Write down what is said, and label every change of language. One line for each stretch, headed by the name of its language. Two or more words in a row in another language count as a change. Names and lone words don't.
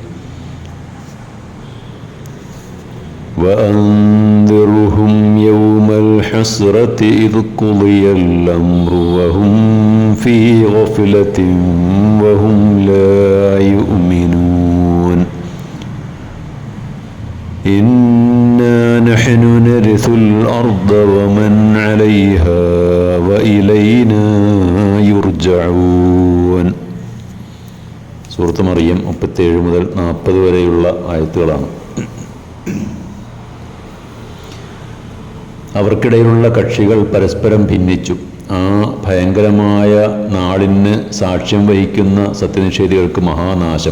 Arabic: وأنذرهم يوم الحسرة إذ قضي الأمر وهم في غفلة وهم لا يؤمنون. إنا نحن نرث الأرض ومن عليها وإلينا يرجعون.
Malayalam: സൂറത്ത് മറിയം 37 മുതൽ 40 വരെയുള്ള ആയത്തുകളാണ്. അവർക്കിടയിലുള്ള കക്ഷികൾ പരസ്പരം ഭിന്നിച്ചു. ആ ഭയങ്കരമായ നാളിന് സാക്ഷ്യം വഹിക്കുന്ന സത്യനിഷേധികൾക്ക് മഹാനാശം.